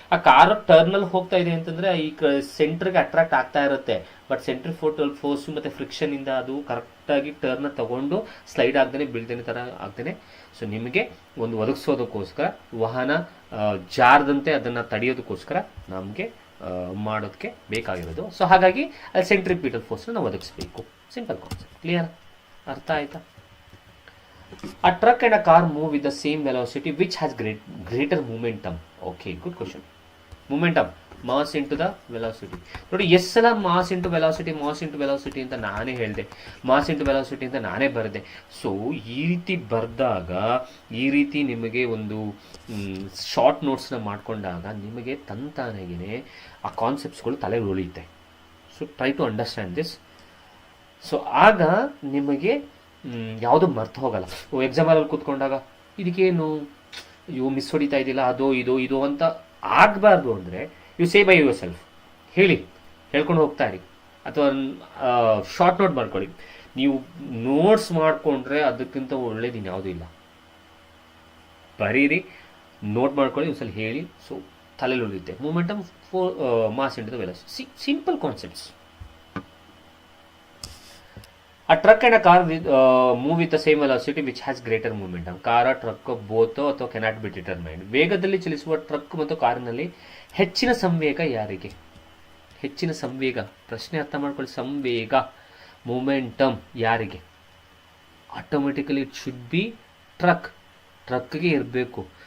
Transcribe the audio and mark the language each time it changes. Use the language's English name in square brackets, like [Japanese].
[Kannada] ಆ ಕಾರು ಟರ್ನಲ್ಲಿ ಹೋಗ್ತಾ ಇದೆ ಅಂತಂದ್ರೆ ಈ ಸೆಂಟರ್ಗೆ ಅಟ್ರಾಕ್ಟ್ ಆಗ್ತಾ ಇರುತ್ತೆ, ಬಟ್ ಸೆಂಟ್ರಿಫ್ಯೂಗಲ್ ಫೋರ್ಸ್ ಮತ್ತೆ ಫ್ರಿಕ್ಷನ್ ಇಂದ ಅದು ಕರೆಕ್ಟಾಗಿ ಟರ್ನ್ ತಗೊಂಡು ಸ್ಲೈಡ್ ಆಗದೇನೆ ಬೀಳ್ದೇನೆ ತರ ಆಗ್ದೇನೆ. ಸೊ ನಿಮಗೆ ಒಂದು ಒದಗಿಸೋದಕ್ಕೋಸ್ಕರ, ವಾಹನ ಜಾರದಂತೆ ಅದನ್ನ ತಡೆಯೋದಕ್ಕೋಸ್ಕರ ನಮಗೆ ಮಾಡೋದಕ್ಕೆ ಬೇಕಾಗಿರೋದು. ಸೊ ಹಾಗಾಗಿ ಅಲ್ಲಿ ಸೆಂಟ್ರಿಪಿಟಲ್ ಫೋರ್ಸ್ನ ನಾವು ಒದಗಿಸ್ಬೇಕು. [English] Simple concept. Clear? [Kannada] ಅರ್ಥ ಆಯ್ತಾ? [English] A truck and a car move with the same velocity which has greater momentum. Okay, good question. Momentum, mass into the velocity. [Kannada] ನೋಡಿ ಎಷ್ಟು ಸಲ ಮಾಸ್ ಇಂಟು ವೆಲಾಸಿಟಿ ಅಂತ ನಾನೇ ಹೇಳಿದೆ, ಮಾಸ್ ಇಂಟು ವೆಲಾಸಿಟಿ ಅಂತ ನಾನೇ ಬರೆದೆ. ಸೊ ಈ ರೀತಿ ಬರೆದಾಗ, ಈ ರೀತಿ ನಿಮಗೆ ಒಂದು ಶಾರ್ಟ್ ನೋಟ್ಸ್ನ ಮಾಡ್ಕೊಂಡಾಗ ನಿಮಗೆ ತಂತಾನೆಗೆ ಆ ಕಾನ್ಸೆಪ್ಟ್ಸ್ಗಳು ತಲೆ ಉಳಿಯುತ್ತೆ. So [English] Try to understand this. [Kannada] So ಆಗ ನಿಮಗೆ ಯಾವುದು ಮರ್ತು ಹೋಗಲ್ಲ. ಎಕ್ಸಾಮಲ್ಲಿ ಕೂತ್ಕೊಂಡಾಗ ಇದಕ್ಕೇನು ಮಿಸ್ ಹೊಡಿತಾ ಇದ್ದಿಲ್ಲ, ಅದೋ ಇದು ಅಂತ ಆಗಬಾರ್ದು ಅಂದರೆ [English] You say by yourself. [Kannada] ಹೇಳ್ಕೊಂಡು ಹೋಗ್ತಾ ಇರಿ, ಅಥವಾ ಶಾರ್ಟ್ ನೋಟ್ ಮಾಡ್ಕೊಳ್ಳಿ. ನೀವು ನೋಟ್ಸ್ ಮಾಡಿಕೊಂಡ್ರೆ ಅದಕ್ಕಿಂತ ಒಳ್ಳೇದು ಇನ್ಯಾವುದೂ ಇಲ್ಲ. ಬರೀರಿ, ನೋಟ್ ಮಾಡ್ಕೊಳ್ಳಿ, ಒಂದ್ಸಲ ಹೇಳಿ. ಸೊ ತಲೆಯಲ್ಲಿ ಉಳಿಯುತ್ತೆ. [English] Momentum mass into the velocity. Simple concepts. A truck and a car move with the same velocity which has greater momentum. [Kannada] ಕಾರ, ಟ್ರಕ್ [English] both [Kannada] ಅಥವಾ [English] Cannot be determined. [Kannada] ವೇಗದಲ್ಲಿ ಚಲಿಸುವ ಟ್ರಕ್ ಮತ್ತು ಕಾರಿನಲ್ಲಿ ಹೆಚ್ಚಿನ ಸಂವೇಗ ಯಾರಿಗೆ? ಹೆಚ್ಚಿನ ಸಂವೇಗ, ಪ್ರಶ್ನೆ ಅರ್ಥ ಮಾಡ್ಕೊಳ್ಳಿ. ಸಂವೇಗ, ಮೊಮೆಂಟಮ್ ಯಾರಿಗೆ? [English] automatically it should be ಟ್ರಕ್ಗೆ [Kannada] ಇರಬೇಕು.